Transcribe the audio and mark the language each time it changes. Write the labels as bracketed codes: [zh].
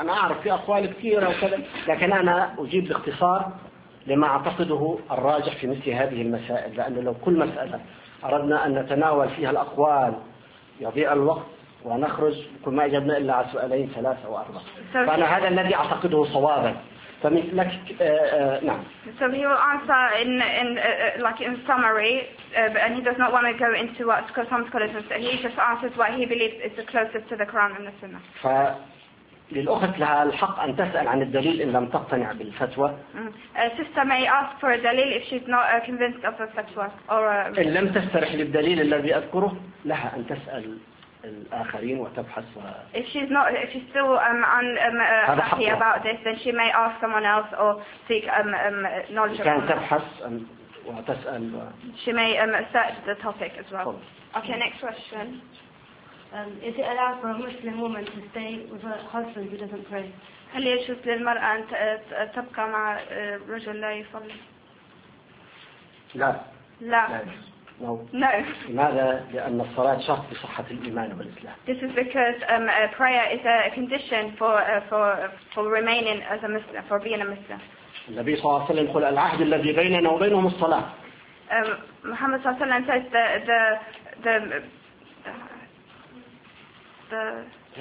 [ar] أنا أعرف في أقوال كثيرة وكذا لكن أنا أجيب باختصار لما أعتقده الراجح في مثل هذه المسائل لأن لو كل مسألة أردنا أن نتناول فيها الأقوال يضيع الوقت. ونخرج كل ما أجبنا إلا على سؤالين ثلاثة أو أربعة. فأنا هذا الذي أعتقده صوابا. فمن لك نعم. [en] So he will answer in summary, and he does not want to go into what some scholars have said. He just answers what he believes is the closest to the Quran and the Sunnah. [ar] فللأخت لها الحق أن تسأل عن الدليل إن لم تقتنع بالفتوى. [en] Sister may ask for a دليل if she's not convinced of the fatwa or. [ar] إن لم تسترح للدليل الذي أذكره لها أن تسأل. الآخرين وتبحث و... [en] if she's still unhappy about this then she may ask someone else or seek knowledge [ar] كان تبحث وتسأل و... [en] she may search the topic as well. Okay, next question. Is it allowed for a Muslim woman to stay with her husband who doesn't pray? [ar] هل يجوز للمرأة أن تبقى مع رجل لا يصلي؟ لا [en] No. [ar] لماذا؟ لأن الصلاة شرط لصحة الإيمان والإسلام. [en] This is because prayer is a condition for remaining as a Muslim, for being a Muslim. [ar] النبي صلى الله عليه وسلم قال العهد الذي بيننا وبينهم الصلاة. [en] محمد [ar] صلى الله عليه وسلم [en] says the